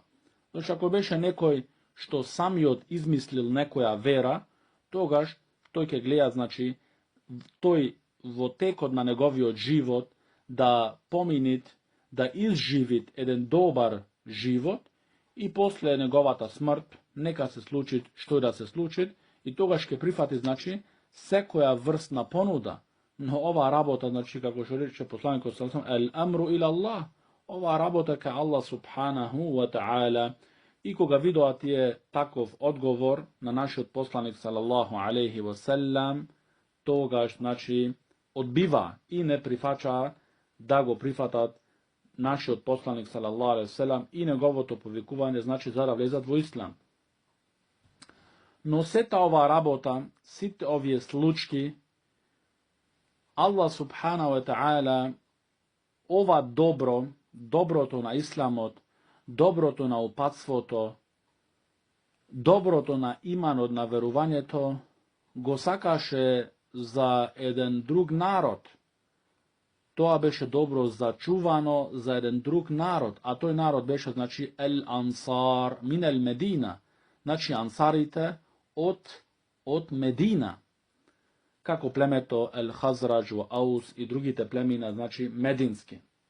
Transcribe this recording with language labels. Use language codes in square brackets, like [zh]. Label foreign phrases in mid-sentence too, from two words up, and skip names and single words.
[mk] Значи, ако беше некој што сам је измислил некоја вера, тогаж тој ќе гледа, значи тој вотекод на његови од живот да поминит, да изживит један добар живот и после неговата смрт нека се случит што је да се случит и тогаж ќе прихвати, значи секоја врстна понуда. Но ова работа, значи како што рече посланик [ar] الأمر إلى الله, [mk] ова работа ка Allah [ar] سبحانه وتعالى. [mk] И кога видоват је таков одговор на наш посланик [ar] صلى الله عليه وسلم, [mk] тога значи одбива и не прихваќа да го прихватат нашиот посланик [ar] صلى الله عليه وسلم [mk] и неговото повикување, значи за да влезат во ислам. Но сета ова работа, сите овие случки, Аллах [ar] سبحانه وتعالى [mk] ова доброто на исламот, доброто на упатството, доброто на иманот, на верувањето, го сакаше за еден друг народ. Тоа беше добро зачувано за еден друг народ, а тој народ беше, значи, [ar] أنصار من مدينة, [mk] значи ансарите од Медина, како племето Хазрадж, Аус и другите племена, значи медински.